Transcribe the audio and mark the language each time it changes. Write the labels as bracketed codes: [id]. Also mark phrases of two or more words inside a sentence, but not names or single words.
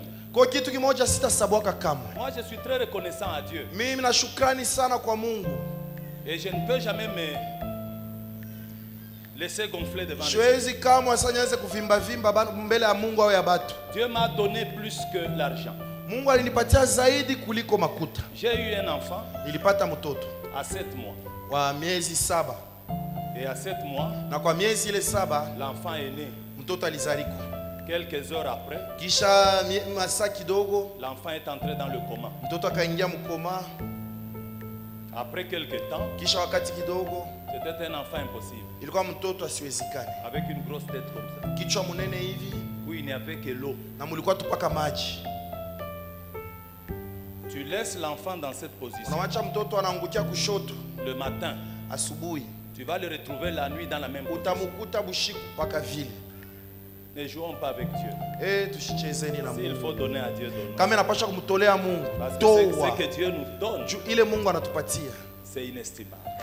[fr] Moi je suis très reconnaissant à Dieu. Et je ne peux jamais me laisser gonfler devant Dieu m'a donné plus que l'argent. [sw] Mungu alinipatia zaidi kuliko makuta. [fr] J'ai eu un enfant. [sw] Nilipata mtoto. [fr] À 7 mois. [sw] Wa miezi 7. [fr] Et à 7 mois. [sw] Na kwa miezi ile 7. [fr] L'enfant est né. [sw] Mtoto alizalika. [fr] Quelques heures après. [sw] Kisha masaa kidogo. [fr] L'enfant est entré dans le coma. [sw] Mtoto akaingia mkoma. [fr] Après quelques temps. [sw] Kisha wakati kidogo. [fr] C'était un enfant impossible. [sw] Ilikuwa mtoto asiwezekane. [fr] Avec une grosse tête comme ça. [sw] Kichwa munene hivi. [fr] Où il n'y avait que l'eau. [sw] Na mulikuwa tupaka maji. [fr] Tu laisses l'enfant dans cette position. Le matin, tu vas le retrouver la nuit dans la même position. Ne jouons pas avec Dieu. S'il faut donner à Dieu, donnons. Parce que ce que Dieu nous donne, c'est inestimable.